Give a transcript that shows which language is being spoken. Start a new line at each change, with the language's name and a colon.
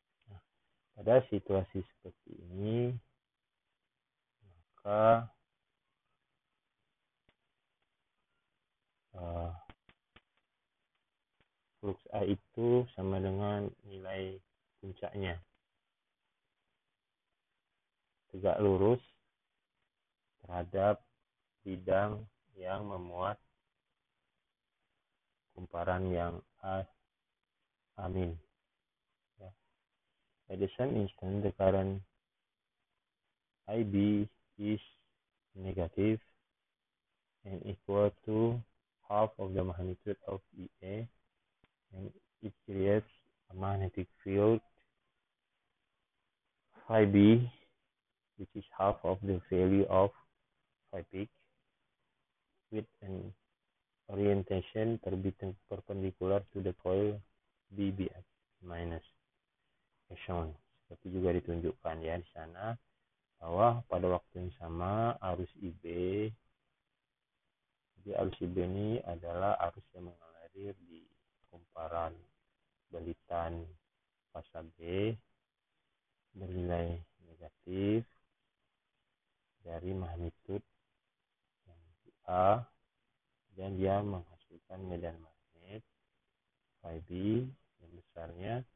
Indonesian: Nah, pada situasi seperti ini maka flux A itu sama dengan nilai puncaknya tegak lurus terhadap bidang yang memuat kumparan yang amin. Ya.
English: At the same instant, the current IB is negative and equal to half of the magnitude of EA, and it creates a magnetic field phi B, which is half of the value of phi peak, with an orientation perpendicular to the coil BBX minus, as shown.
Indonesian: Seperti juga ditunjukkan ya di sana bahwa pada waktu yang sama arus IB, jadi arus IB ini adalah arus yang mengalir di kumparan balitan fasa B bernilai negatif dari magnitude A, dan dia menghasilkan medan magnet phi B yang besarnya